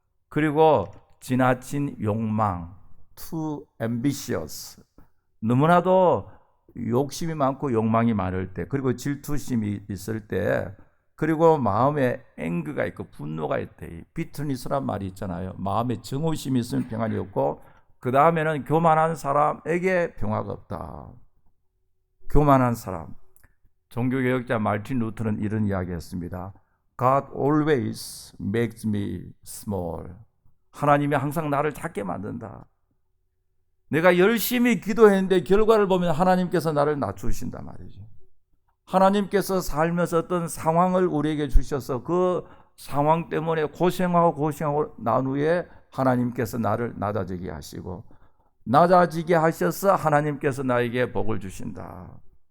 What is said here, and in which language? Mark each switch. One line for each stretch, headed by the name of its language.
Korean: 그리고 지나친 욕망,
English: too ambitious,
Korean: 너무나도 욕심이 많고 욕망이 많을 때, 그리고 질투심이 있을 때, 그리고 마음에 앵그가 있고 분노가 있대. 비트니스란 말이 있잖아요. 마음에 정오심이 있으면 평안이 없고, 그 다음에는 교만한 사람에게 평화가 없다. 교만한 사람. 종교개혁자 마르틴 루터는 이런 이야기했습니다.
English: God always makes me small.
Korean: 하나님이 항상 나를 작게 만든다. 내가 열심히 기도했는데 결과를 보면 하나님께서 나를 낮추신단 말이죠. 하나님께서 살면서 어떤 상황을 우리에게 주셔서 그 상황 때문에 고생하고 난 후에 하나님께서 나를 낮아지게 하시고, 낮아지게 하셔서 하나님께서 나에게 복을 주신다.